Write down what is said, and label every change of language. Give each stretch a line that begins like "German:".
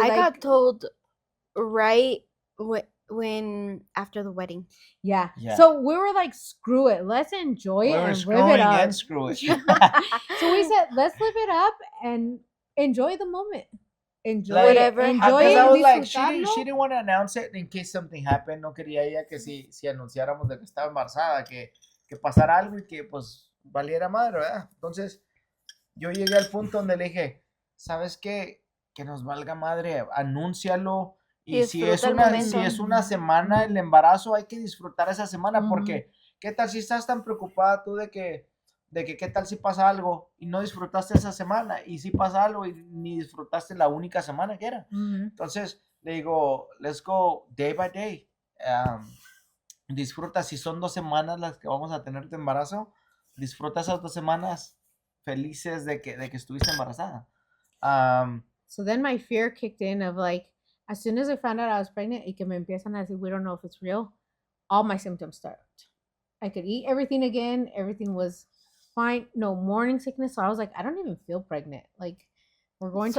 English: I got told right when after the wedding. Yeah. So we were like, screw it. Let's enjoy it and live it up. And screw it. So we said, let's live it up and enjoy the moment. Enjoy whatever. Enjoy it. I was like,
Spanish: disfrutarlo.
English: she didn't want to announce it in case something happened.
Spanish: No quería ella que si anunciáramos de que estaba embarazada, que pasara algo y que pues valiera madre, ¿verdad? Entonces, yo llegué al punto donde le dije, ¿sabes qué? Que nos valga madre, anúncialo. Y si es una semana el embarazo, hay que disfrutar esa semana, porque ¿qué tal si estás tan preocupada tú de que qué tal si pasa algo y no disfrutaste esa semana? Y si pasa algo y ni disfrutaste la única semana que era. Entonces, le digo,
English: let's go day by day.
Spanish: Disfruta, si son 2 semanas las que vamos a tener de embarazo, disfruta esas 2 semanas felices de que estuviste embarazada.
English: So then my fear kicked in of like, as soon as I found out I was pregnant,
Spanish: y que me empiezan a decir,
English: we don't know if it's real, all my symptoms started. I could eat everything again. Everything was fine. No morning sickness. So I was like, I don't even feel pregnant. Like, we're going to